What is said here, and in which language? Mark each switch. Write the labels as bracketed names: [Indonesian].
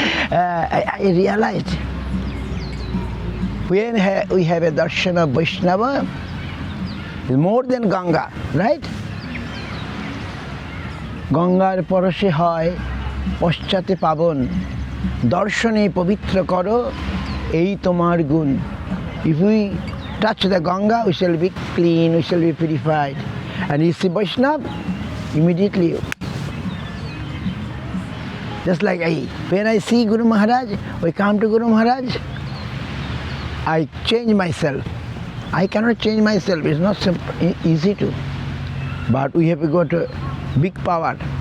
[English] I realized when we have a darshan of Vaishnava, it's more than Ganga, right? [Bangla] গঙ্গার পরশে হয় পশ্চাতে পাবন দর্শনে পবিত্র করো এই তোমার গুণ. [English] If we touch the Ganga, we shall be clean, we shall be purified. And you see Vaishnava, immediately. Just like when I see Guru Maharaj, we come to Guru Maharaj, I change myself. I cannot change myself, it's not easy to. But we have got a big power.